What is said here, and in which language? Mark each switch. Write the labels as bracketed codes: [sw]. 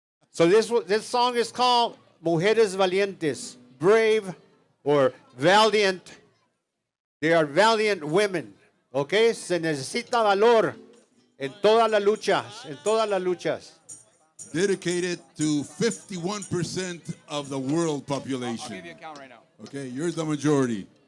[en] So this song is called Mujeres Valientes, brave or valiant. They are valiant women, okay? [es] Se necesita valor en todas las luchas, [en] Dedicated to 51% of the world population. I'll give you a count right now. Okay, you're the majority.